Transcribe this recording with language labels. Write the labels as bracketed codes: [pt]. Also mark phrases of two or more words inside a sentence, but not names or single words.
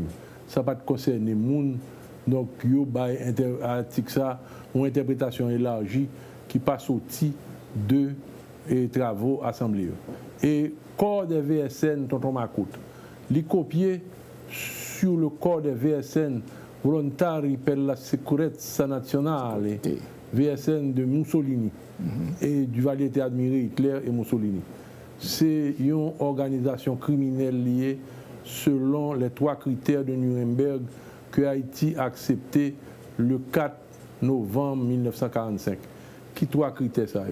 [fr] Ça ne va pas concerner les gens. Donc, il y a une interprétation élargie qui passe au titre de travaux assemblés. Et corps des VSN, tonton Macoute, les copier sur le corps des VSN [it] volontari per la sicurezza nazionale, [fr] VSN de Mussolini, et Duvalier était admiré Hitler et Mussolini. C'est une organisation criminelle liée selon les 3 critères de Nuremberg que Haïti a accepté le 4 novembre 1945. Qui 3 critères ça?